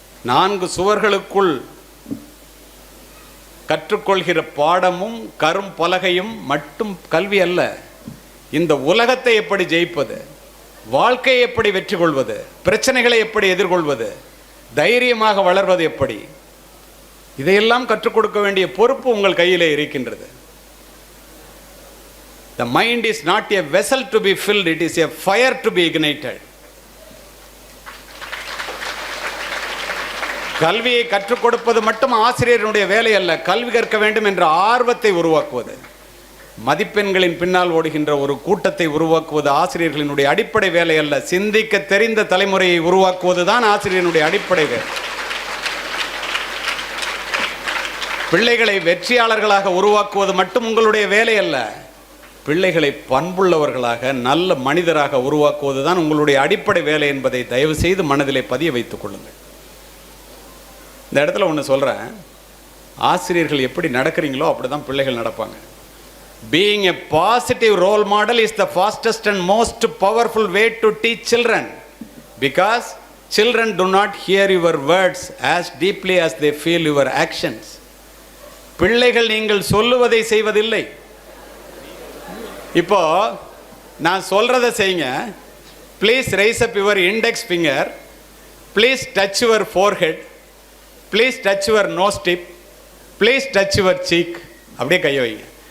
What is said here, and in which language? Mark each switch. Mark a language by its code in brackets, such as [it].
[ta] 4 சுவர்களுக்குள் கற்றுக்கொள்கிற பாடமும் கரும் பலகையும் மட்டும் கல்வி அல்ல. இந்த உலகத்தை எப்படி ஜெயிப்பது, வாழ்க்கையை எப்படி வெற்றி கொள்வது, பிரச்சனைகளை எப்படி எதிர்கொள்வது, தைரியமாக வளர்வது எப்படி, இதையெல்லாம் கற்றுக் கொடுக்க வேண்டிய பொறுப்பு உங்கள் கையிலே இருக்கின்றது. [en] The mind is not a vessel to be filled, it is a fire to be ignited. [ta] கல்வியை கற்றுக் கொடுப்பது மட்டும் ஆசிரியருடைய வேலை அல்ல, கல்வி கற்க வேண்டும் என்ற ஆர்வத்தை உருவாக்குவது, மதிப்பெண்களின் பின்னால் ஓடுகின்ற ஒரு கூட்டத்தை உருவாக்குவது ஆசிரியர்களினுடைய அடிப்படை வேலை அல்ல. சிந்திக்க தெரிந்த தலைமுறையை உருவாக்குவது தான் ஆசிரியனுடைய அடிப்படை வேலை. பிள்ளைகளை வெற்றியாளர்களாக உருவாக்குவது மட்டும் உங்களுடைய வேலை அல்ல, பிள்ளைகளை பண்புள்ளவர்களாக நல்ல மனிதராக உருவாக்குவது தான் உங்களுடைய அடிப்படை வேலை என்பதை தயவு செய்து மனதிலே பதிய வைத்துக் கொள்ளுங்கள். இந்த இடத்துல ஒன்று சொல்கிறேன், ஆசிரியர்கள் எப்படி நடக்கிறீங்களோ அப்படி தான் பிள்ளைகள் நடப்பாங்க. [en] Being a positive role model is the fastest and most powerful way to teach children, because children do not hear your words as deeply as they feel your actions. [ta] பிள்ளைகள் நீங்கள் சொல்லுவதை செய்வதில்லை. இப்போ நான் சொல்றதை செய்யுங்க. [en] Please raise up your index finger, please touch your forehead, please touch your nose tip, please touch your cheek. [ta] அப்படியே கை வைங்க.